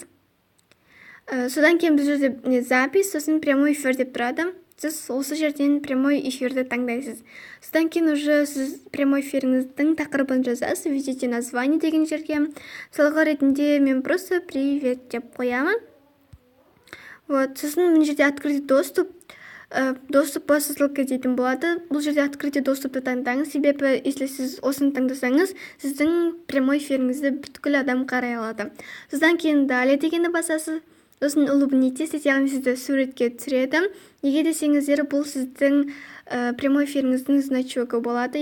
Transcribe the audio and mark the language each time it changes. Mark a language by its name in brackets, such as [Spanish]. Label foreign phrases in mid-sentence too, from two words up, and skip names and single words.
[Kazakh] Содан кейін біз жерде запись, сосын [Russian] прямой эфир [Kazakh] деп тұрады. Сіз осы жерден [Russian] прямой эфирді [Kazakh] таңдайсыз. Содан кейін уже сіз [Russian] прямой эфиріңіздің [Kazakh] тақырыбын жазасыз, [Russian] введите название [Kazakh] деген жерге. Мысалға ретінде мен [Russian] просто привет [Kazakh] деп қоямын. Сосын мына жерде [Russian] открытый доступ, доступ по ссылке [Kazakh] дейтін болады. Бұл жерде [Russian] открытый доступты [Kazakh] таңдаңыз, себебі если сіз осыны таңдасаңыз, сіздің [Russian] прямой эфиріңізді [Kazakh] бүткіл адам қарай алады. Содан кейін далее дегенді басасыз. Сосын улыбнитесь, яғни сізді суретке түсіреді. Неге десеңіздер, бұл сіздің [Russian] прямой эфиріңіздің [Kazakh] значогы болады.